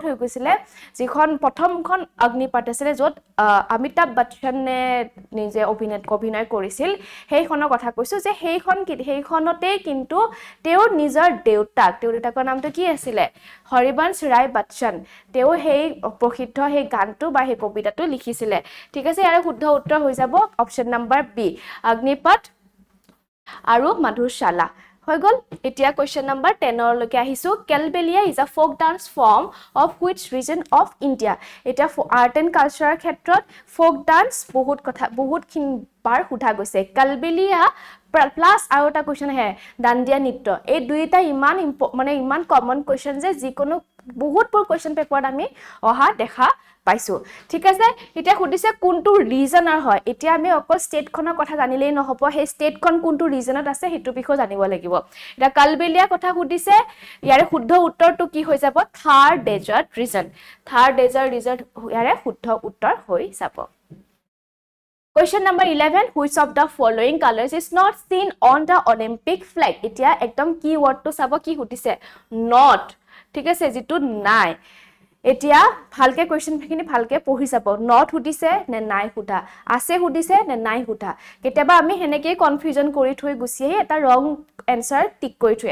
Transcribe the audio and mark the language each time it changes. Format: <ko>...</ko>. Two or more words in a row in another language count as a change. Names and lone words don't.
<as>হৈ গৈছিল যিখন প্ৰথমখন অগ্নিপথ আছিল যত অমিতাভ বচ্চনে নিজে অভিনয় কৰিছিল সেইখনৰ কথা কৈছো যে সেইখনতে কিন্তু তেওঁৰ নিজৰ দেউতাকৰ নামটো কি আছিল হৰিবংশ ৰায় বচ্চন তেওঁ সেই প্ৰসিদ্ধ সেই গানটো বা সেই কবিতাটো লিখিছিল ঠিক আছে ইয়াৰ শুদ্ধ উত্তৰ হৈ যাব</as> <en>option number B</en> <as>অগ্নিপথ আৰু মধুশালা হৈ গল এতিয়া</as> <en>question number 10</en> <as>লৈকে আহিছো কেলবেলিয়া ইজ</as> <en>a folk dance form of which region of India এটা art and culture ক্ষেত্ৰত folk dance</en> <as>বহুতখিনি বাৰ সোধা গৈছে কেলবেলিয়া প্লাস আৰু এটা কোৱেশ্চন হে দাণ্ডিয়া নৃত্য এই দুইটা ইমান কমন কোৱেশ্চন যে যিকোনো বহুতবোৰ</as> <en>question paper</en> <as>আমি অহা দেখা পাইছো ঠিক আছে এতিয়া খুদিছে কোনটো ৰিজনৰ হয় এতিয়া আমি অকল ষ্টেটখনৰ কথা জানিলেই নহব সেই ষ্টেটখন কোনটো ৰিজনত আছে হেতু বিষয় জানিব লাগিব এটা কালবেলিয়া কথা খুদিছে ইয়াৰে শুদ্ধ উত্তৰটো কি হৈ যাব</as> <en>Thar desert region</en> <as>ইয়াৰে শুদ্ধ উত্তৰ হৈ যাব</as> <en>Question number 11 which of the following colors is not seen on the Olympic flag</en> <as>এতিয়া একদম কি ওয়ার্ডটো চাব কি খুদিছে not ঠিক আছে যেটো নাই এতিয়া ভালকে কোৱেশ্চনখিনি ভালকে পঢ়ি যাব নট হুদিছে নে নাই হুদা আছে হুদিছে নে নাই হুদা কেতিয়াবা আমি হেনেকে কনফিউজন কৰি থৈ গুছি আহি এটা</as> <en>wrong answer</en> <as>টিক কৰি থৈ</as>